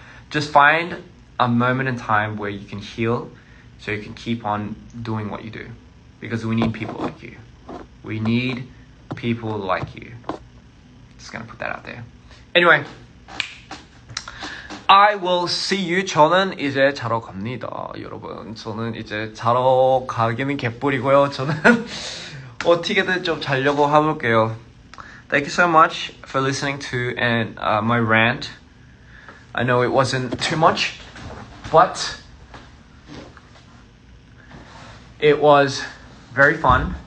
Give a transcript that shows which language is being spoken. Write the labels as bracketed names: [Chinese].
[English] just find a moment in time where you can heal so you can keep on doing what you do, because we need people like you. We need people like you. Just gonna put that out there. Anyway, I will see you. [Korean] 저는 이제 자러 갑니다, 여러분. 저는 이제 자러 가기는 개뿔이고요. 저는 어떻게든 좀 자려고 해볼게요. [English] Thank you so much for listening to my rant. I know it wasn't too much, but it was very fun.